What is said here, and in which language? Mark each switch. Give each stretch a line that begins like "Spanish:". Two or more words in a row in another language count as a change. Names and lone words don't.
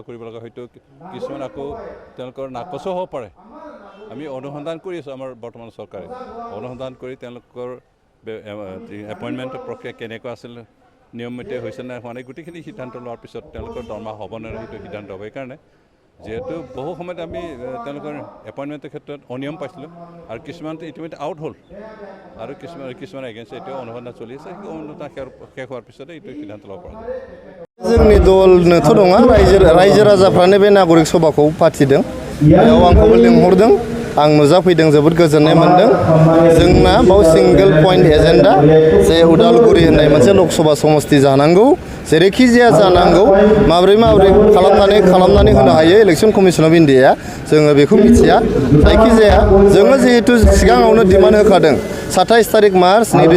Assamese: কৰিব লগা হয়তো কিছুমান আকৌ তেওঁলোকৰ নাকচো হ'ব পাৰে আমি অনুসন্ধান কৰি আছোঁ আমাৰ বৰ্তমান চৰকাৰে অনুসন্ধান কৰি তেওঁলোকৰ এপইণ্টমেণ্টৰ প্ৰক্ৰিয়া কেনেকুৱা আছিল নিয়মমতে হৈছে নাই হোৱা নাই গোটেইখিনি সিদ্ধান্ত লোৱাৰ পিছত তেওঁলোকৰ দৰমহা হ'ব নে সেইটো সিদ্ধান্ত হ'ব সেইকাৰণে যিহেতু বহু সময়ত আমি তেওঁলোকৰ এপইণ্টমেণ্টৰ ক্ষেত্ৰত অনিয়ম পাইছিলোঁ আৰু কিছুমানটো ইতিমধ্যে আউট হ'ল আৰু কিছুমান এগেইনষ্ট এতিয়াও অনুসন্ধান চলি আছে সেই অনুসন্ধান শেষ হোৱাৰ পিছতে এইটো সিদ্ধান্ত ল'ব পৰা যায়
Bodo: जोंनि दलनोथ' नङा रायजो राजाफ्रानो बे नागरिक सभाखौ फाथिदों बेयाव आंखौबो लिंहरदों आं नुजाफैदों जोबोद गोजोननाय मोनदों जोंना बाव
English: single point agenda
Bodo: जे उदालगुरि होननाय मोनसे लकसभा समस्ति जानांगौ जेरैखि जाया जानांगौ माब्रै खालामनानै होनो हायो इलेक्शन कमिशन अफ इन्डियाया जोङो बेखौ मिथिया जायखि जाया जोङो जिहेतु सिगाङावनो डिमान्ड होखादों 27 तारिख मार्च